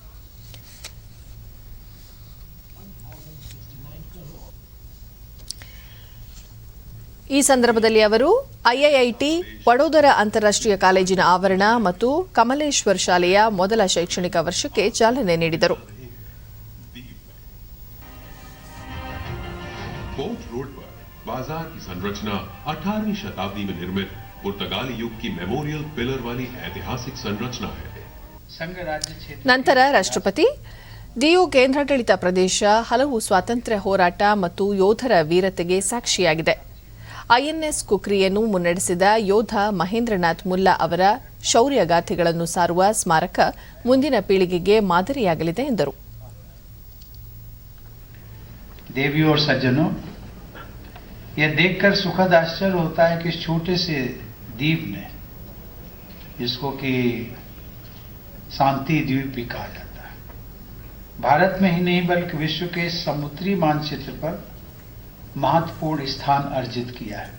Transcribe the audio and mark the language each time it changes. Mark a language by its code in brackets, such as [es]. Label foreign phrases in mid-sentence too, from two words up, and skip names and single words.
[kn] ಈ ಸಂದರ್ಭದಲ್ಲಿ ಅವರು ಐಐಐಟಿ ವಡೋದರ ಅಂತಾರಾಷ್ಟ್ರೀಯ ಕಾಲೇಜಿನ ಆವರಣ ಮತ್ತು ಕಮಲೇಶ್ವರ್ ಶಾಲೆಯ ಮೊದಲ ಶೈಕ್ಷಣಿಕ ವರ್ಷಕ್ಕೆ ಚಾಲನೆ ನೀಡಿದರು. [hi] कोच रोड पर बाजार की संरचना 18वीं शताब्दी में निर्मित पुर्तगाली युग की [en] memorial pillar [hi] वाली ऐतिहासिक संरचना है. [kn] ನಂತರ ರಾಷ್ಟ್ರಪತಿ ದಿಯು ಕೇಂದ್ರಾಡಳಿತ ಪ್ರದೇಶ ಹಲವು ಸ್ವಾತಂತ್ರ್ಯ ಹೋರಾಟ ಮತ್ತು ಯೋಧರ ವೀರತೆಗೆ ಸಾಕ್ಷಿಯಾಗಿದೆ. ಐಎನ್ಎಸ್ ಕುಕ್ರಿಯನ್ನು ಮುನ್ನಡೆಸಿದ ಯೋಧ ಮಹೇಂದ್ರನಾಥ್ ಮುಲ್ಲಾ ಅವರ ಶೌರ್ಯಗಾಥೆಗಳನ್ನು ಸಾರುವ ಸ್ಮಾರಕ ಮುಂದಿನ ಪೀಳಿಗೆಗೆ ಮಾದರಿಯಾಗಲಿದೆ ಎಂದರು. [hi] देवी और सज्जनों, यह देखकर सुखद आश्चर्य होता है कि इस छोटे से द्वीप में, जिसको कि शांति द्वीप भी कहा जाता है, भारत में ही नहीं बल्कि विश्व के समुद्री मानचित्र पर महत्वपूर्ण स्थान अर्जित किया है.